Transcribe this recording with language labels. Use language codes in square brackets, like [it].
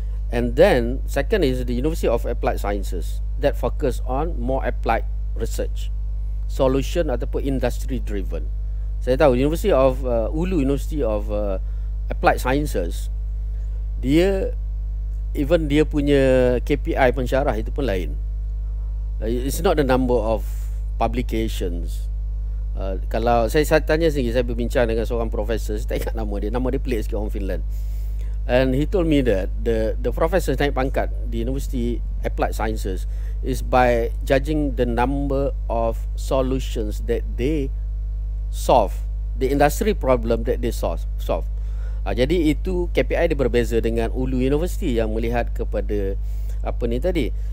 [en] And then second is the University of Applied Sciences that focus on more applied research, solution ataupun industry driven. [ms] Saya tahu University of Ulu University of Applied Sciences, dia even dia punya KPI pensyarah itu pun lain. [en] It's not the number of publications. [ms] Kalau saya tanya sendiri, saya berbincang dengan seorang profesor, saya tak ingat nama dia pelik sikit, orang Finland. [en] And he told me that the professor [ms] naik pangkat [en] di University Applied Sciences is by judging the number of solutions that they solve, the industry problem that they solve. [ms] Jadi itu KPI dia berbeza dengan Ulu University yang melihat kepada apa ni tadi.